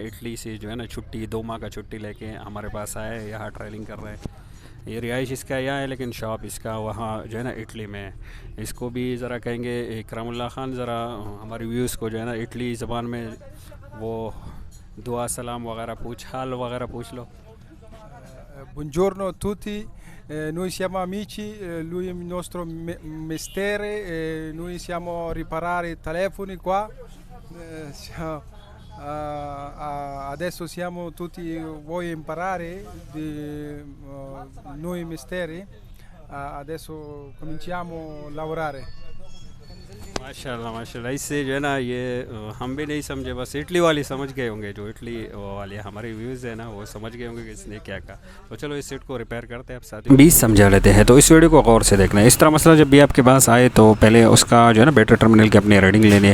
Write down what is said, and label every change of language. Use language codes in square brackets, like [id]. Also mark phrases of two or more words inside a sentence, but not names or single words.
[hi] इटली से जो है ना छुट्टी 2 माह का छुट्टी लेके हमारे पास आया है, यहाँ ट्रेनिंग कर रहे हैं। ये रिहाइश इसका यहाँ है लेकिन शॉप इसका वहाँ जो है ना इटली में है। इसको भी ज़रा कहेंगे इकरामुल्लाह खान, ज़रा हमारे व्यूज़ को जो है ना इटली ज़बान में वो दुआ सलाम वगैरह पूछ, हाल वगैरह पूछ लो। [it] Buongiorno a tutti, noi siamo amici, lui è il nostro mestiere, noi siamo a riparare telefoni qua, adesso siamo tutti, vuoi imparare di noi mestieri, adesso cominciamo a lavorare। [hi] माशाल्लाह माशाल्लाह। इससे जो है ना ये हम भी नहीं समझे, बस इटली वाली समझ गए होंगे, जो इटली वाले हमारे व्यूज़ है ना वो समझ गए होंगे कि इसने क्या कहा। तो चलो इस सेट को रिपेयर करते हैं, आप साथ भी समझा लेते हैं। तो इस वीडियो को गौर से देखना है। इस तरह मसला जब भी आपके पास आए तो पहले उसका जो है ना [en] battery terminal [hi] की अपनी रीडिंग लेनी है।